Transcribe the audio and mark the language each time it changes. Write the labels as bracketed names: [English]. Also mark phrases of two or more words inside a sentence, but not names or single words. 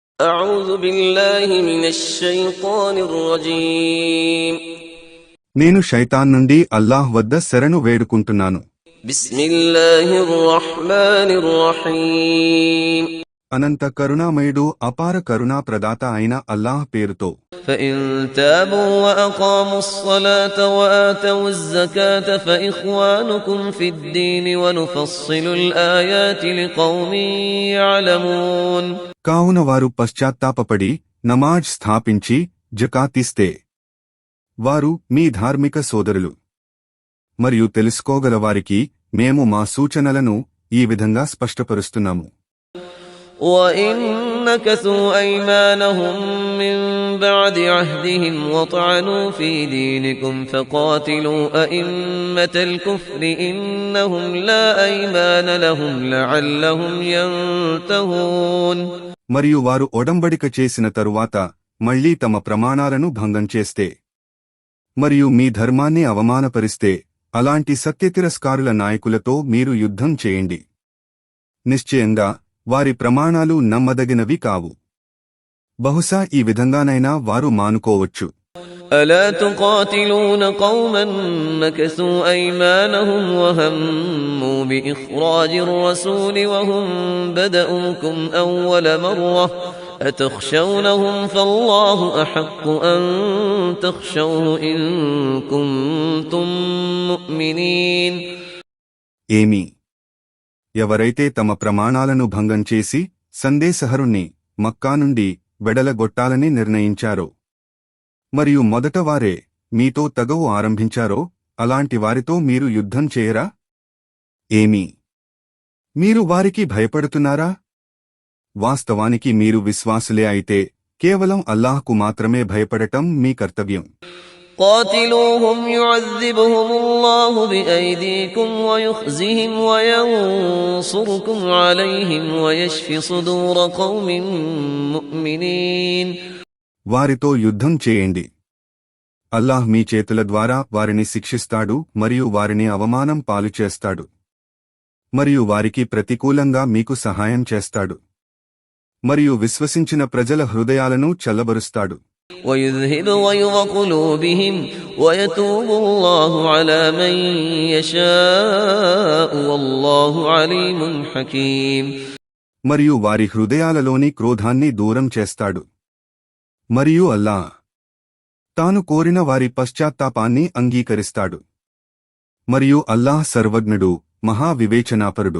[Arabic] أعوذ بالله من الشيطان الرجيم [Telugu] నేను శైతాన్ నుండి అల్లాహ్ వద్ద శరణు వేడుకుంటున్నాను. [Arabic] بسم الله الرحمن الرحيم [Telugu] అనంత కరుణామయుడు అపార కరుణా ప్రదాత అయిన అల్లాహ్ పేరుతో. [Arabic] فإن تابوا وأقاموا الصلاة وآتوا الزكاة فإخوانكم في الدين ونفصل الآيات لقوم يعلمون. [Telugu] కావున వారు పశ్చాత్తాపపడి నమాజ్ స్థాపించి జకాతిస్తే వారు మీ ధార్మిక సోదరులు. మరియు తెలుసుకోగలవారికి మేము మా సూచనలను ఈ విధంగా స్పష్టపరుస్తున్నాము. [Arabic] وَإِن نَكَثُوا أَيْمَانَهُم مِّن بَعْدِ عَهْدِهِمْ وَطَعَنُوا فِي دِينِكُمْ فَقَاتِلُوا أَئِمَّةَ الْكُفْرِ إِنَّهُمْ لَا أَيْمَانَ لَهُمْ لَعَلَّهُمْ يَنْتَهُونَ. [Telugu] మరియు వారు ఒడంబడిక చేసిన తరువాత మళ్లీ తమ ప్రమాణాలను భంగం చేస్తే మరియు మీ ధర్మాన్ని అవమానపరిస్తే అలాంటి సత్యతిరస్కారుల నాయకులతో మీరు యుద్ధం చేయండి. నిశ్చయంగా వారి ప్రమాణాలు నమ్మదగినవి కావు. బహుశా ఈ విధంగానైనా వారు మానుకోవచ్చు. [Arabic] ألا تقاتلون قوما نكثوا أيمانهم وهموا بإخراج الرسول وهم بدؤوكم أول مرة أتخشونهم فالله أحق أن تخشوه إن كنتم مؤمنين. [Telugu] ఏమి ఎవరైతే తమ ప్రమాణాలను భంగం చేసి సందేశహరుణ్ణి మక్కా నుండి వెడలగొట్టాలని నిర్ణయించారో మరియు మొదట వారే మీతో తగవు ఆరంభించారో అలాంటి వారితో మీరు యుద్ధం చేయరా? ఏమి మీరు వారికి భయపడుతున్నారా? వాస్తవానికి మీరు విశ్వాసులే అయితే కేవలం అల్లాహ్కు మాత్రమే భయపడటం మీ కర్తవ్యం. [Arabic] قاتلوهم يعذبهم الله بأيديكم ويخزهم وينصركم عليهم ويشف صدور قوم مؤمنين. [Telugu] వారితో యుద్ధం చేయండి. అల్లాహ్ మీ చేతుల ద్వారా వారిని శిక్షిస్తాడు మరియు వారిని అవమానం పాలుచేస్తాడు మరియు వారికి ప్రతికూలంగా మీకు సహాయం చేస్తాడు మరియు విశ్వసించిన ప్రజల హృదయాలను చల్లబరుస్తాడు. [Arabic] ويذهب غيظ قلوبهم ويتوب الله على من يشاء والله عليم حكيم. [Telugu] మరియు వారి హృదయాలలోని క్రోధాన్ని దూరం చేస్తాడు మరియు అల్లాహ్ తాను కోరిన వారి పశ్చాత్తాపాన్ని అంగీకరిస్తాడు మరియు అల్లాహ్ సర్వజ్ఞుడు మహా వివేచనాపరుడు.